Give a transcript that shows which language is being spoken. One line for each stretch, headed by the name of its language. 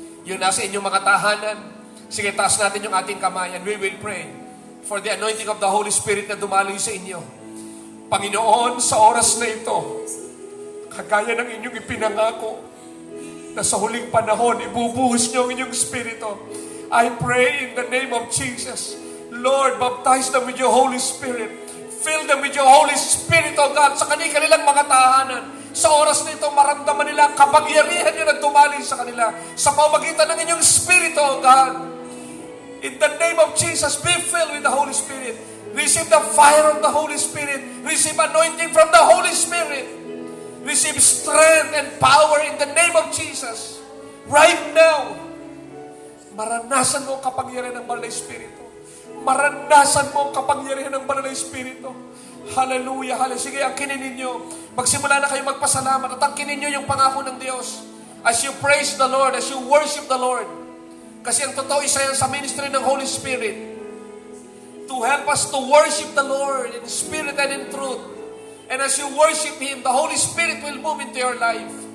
Filipino: Yung nasa inyong mga tahanan, sige, taas natin yung ating kamay
English: and we will pray for the anointing of the Holy Spirit
Filipino: na dumaloy sa inyo. Panginoon, sa oras na ito, kagaya ng inyong ipinangako, na sa huling panahon, ibubuhos niyo ang inyong Espiritu.
English: I pray in the name of Jesus. Lord, baptize them with your Holy Spirit. Fill them with your Holy Spirit, O God,
Filipino: sa kanilang mga tahanan. Sa oras na ito, maramdaman nila ang kapangyarihan niyo na dumaloy sa kanila sa pamamagitan ng inyong Espiritu, O God.
English: In the name of Jesus, be filled with the Holy Spirit. Receive the fire of the Holy Spirit. Receive anointing from the Holy Spirit. Receive strength and power in the name of Jesus. Right now,
Filipino: maranasan mo ang kapangyarihan ng Banal na Espiritu. Maranasan mo ang kapangyarihan ng Banal na Espiritu. Hallelujah, hallelujah. Sige, angkinin ninyo. Magsimula na kayo magpasalamat at angkinin ninyo yung pangako ng Diyos.
English: As you praise the Lord, as you worship the Lord.
Filipino: Kasi ang totoo, isa yan sa ministry ng Holy Spirit.
English: To help us to worship the Lord in spirit and in truth. And as you worship Him, the Holy Spirit will move into your life.